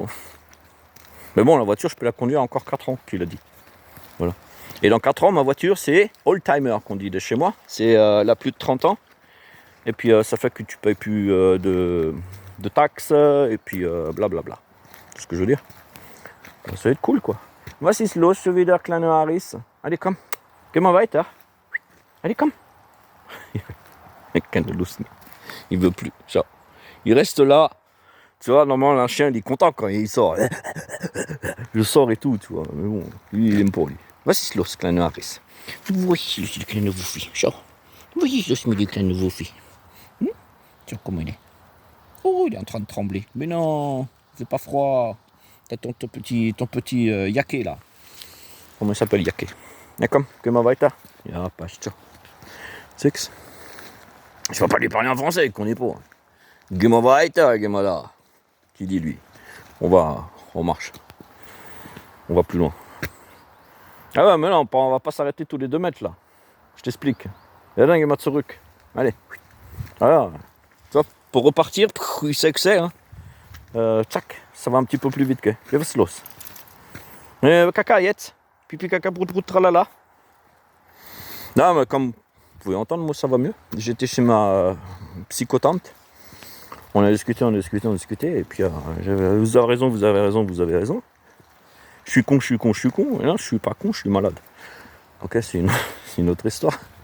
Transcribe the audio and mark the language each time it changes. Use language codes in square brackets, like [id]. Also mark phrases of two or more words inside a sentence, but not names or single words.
[fr] Mais bon, la voiture je peux la conduire encore 4 ans, qu'il a dit. Voilà. Et dans 4 ans, ma voiture, c'est old-timer qu'on dit de chez moi. C'est la plus de 30 ans. Et puis ça fait que tu payes plus de taxes et puis blablabla. C'est ce que je veux dire. Ça va être cool, quoi. [de] Was ist los schon wieder, kleine Aris? Allez, komm. Geh mal weiter. Allez, komm. Keine Lust mehr. [fr] Il veut plus. Ciao. Il reste là. Tu vois, normalement, un chien, il est content quand il sort. Je sors et tout, tu vois. Mais bon, lui, il aime pas, lui. [de] Was ist los, kleine Aris? Wo ist le kleine Woufi? Schau. Wo ist los mit dem kleinen Woufi? [fr] Tiens, comment il est? Oh, il est en train de trembler. Mais non, c'est pas froid. T'as ton petit yaké, là. Comment il s'appelle, yaké? [de] D'accord, que ma weiter? Ja, passt schon. [fr] Six. Je vais pas lui parler en français, il connaît pas. [de] Geh mal weiter, geh mal là. [fr] Qui dit lui? On marche. On va plus loin. Ah ouais, mais là, on va pas s'arrêter tous les 2 mètres, là. Je t'explique. Et là, [de] geh mal zurück. [fr] Allez. Voilà. Tu vois, pour repartir, il sait que c'est, hein. Tchac, ça va un petit peu plus vite que. [de] Was ist los? Caca, jetzt. [fr] Pipi, caca, brut, tralala. Non, mais comme vous pouvez entendre, moi ça va mieux. J'étais chez ma psychotante. On a discuté. Et puis, vous avez raison. Je suis con. Et là, je suis pas con, je suis malade. Ok, c'est une autre histoire.